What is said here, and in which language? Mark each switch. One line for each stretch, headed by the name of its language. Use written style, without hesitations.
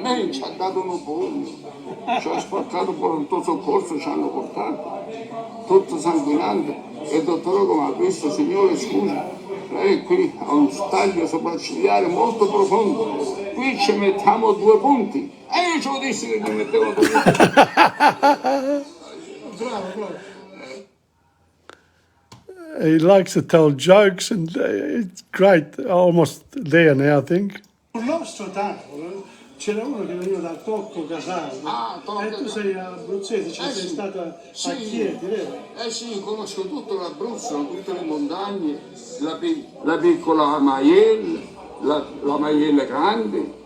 Italian: Lei ci ha dato un punto, ci ha sporcato pronto soccorso, ci hanno portato, tutto sanguinante. E il dottore come ha visto, signore scusi, lei qui ha un taglio sopraccigliare molto profondo, qui ci mettiamo 2 punti. E io ci ho detto che mi mettevo 2 punti. Bravo.
English: He likes to tell jokes and it's great. Almost there now, I think.
Italian: Sul nostro tavolo c'era uno che veniva da Tocco Casale. E tu sei abruzzese, sei stata a Chieti, vero? Sì, conosco tutto l'Abruzzo, tutte le montagne, la piccola Maiella, la Maiella grande.